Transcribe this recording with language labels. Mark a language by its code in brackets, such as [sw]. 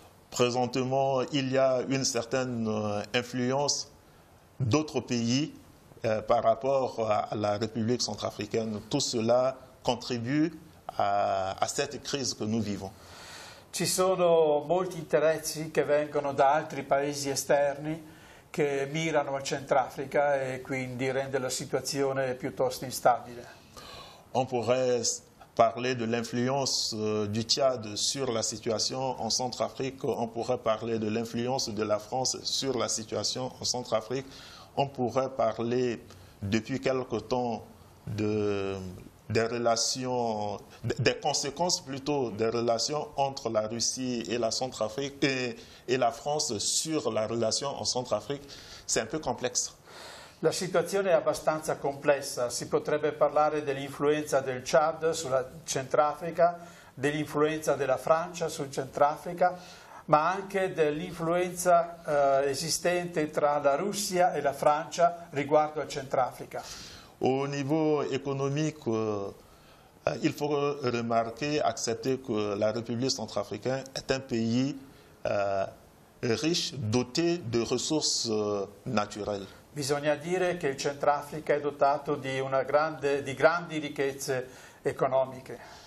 [fr] Présentement, il y a une certaine influence d'autres pays par rapport à la République centrafricaine. Tout cela contribue à cette crise que nous vivons. [it] Ci sono molti interessi che vengono da altri paesi esterni che mirano al Centrafrica e quindi rende la situazione piuttosto instabile. [fr] On pourrait parler de l'influence du Tchad sur la situation en Centrafrique, on pourrait parler de l'influence de la France sur la situation en Centrafrique, on pourrait parler depuis quelque temps des relations, des conséquences plutôt des relations entre la Russie et la Centrafrique et la France sur la relation en Centrafrique. C'est un peu complexe. [it] La situazione è abbastanza complessa, si potrebbe parlare dell'influenza del Chad sulla Centrafrica, dell'influenza della Francia sul Centrafrica, ma anche dell'influenza esistente tra la Russia e la Francia riguardo al Centrafrica. [fr] Au niveau économique, il faut remarquer, accepter que la République centrafricaine est un pays riche, doté de ressources naturelles. [it] Bisogna dire che il Centrafrica è dotato di grandi ricchezze economiche.